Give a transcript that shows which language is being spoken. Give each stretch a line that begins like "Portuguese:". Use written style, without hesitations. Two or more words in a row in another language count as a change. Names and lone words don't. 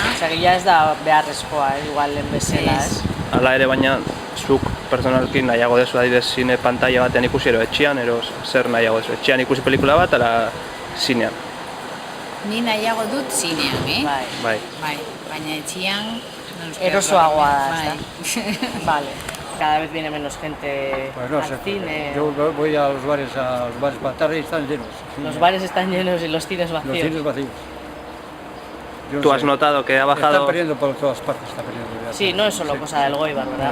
Basque: Osea, ja ez da beharrezkoa, igual lehen bezala, ez? Hala ere baina, zuk personalki nahiago dezu adibidez zine pantalla batean ikusi ero etxean, ero zer nahiago dezu? Etxean ikusi pelikula bat, ala zinean? Ni nahiago dut zinean, Bai. Baina etxean... Erosoagoa da,
Spanish: ¿está? Vale. Cada vez viene menos gente al cine. Yo voy a los bares para tarde y están llenos. Los bares están llenos y los cines vacíos. Los cines vacíos. ¿Tú has notado que ha bajado...? Están perdiendo por todas partes, está perdiendo. Sí, no es solo cosa del Goibar, ¿verdad?